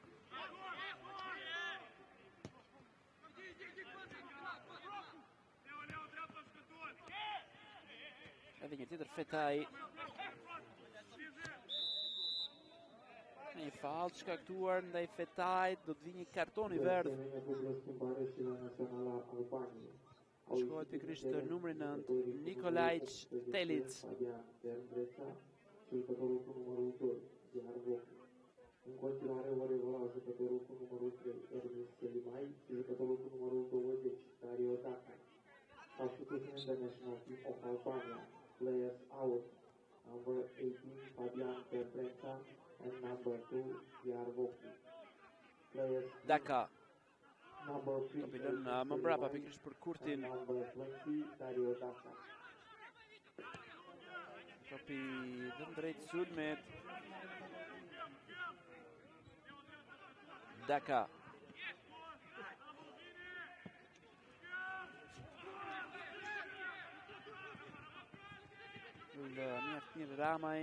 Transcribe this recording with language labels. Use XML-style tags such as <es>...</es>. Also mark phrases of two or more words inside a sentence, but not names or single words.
<sq>Edhe një tjetër Fetaj. Një faull shkaktuar ndaj Fetajt, do të vi një karton i verdh. Shkohet pikërisht numri 9, Nikolaj Telic.</sq> <ro>În continuare vor evolua jucătorul cu numărul 3, Ermis Selimaj, și jucătorul cu numărul 20, Dario Daka.</ro> <en>Substitution International Team of Albania, players out, number 18, Fabian Terbrenca, and number 2, Diyarbakir. Players Daka. number 3,</en> <sq>Topi lënë më mbrapa pikërisht për Kurtin.</sq> <en>number 20, Dario Daka.</en> <sq>Topi dhe drejt sulmit. Daka. Mjaft mirë Ramaj.</sq>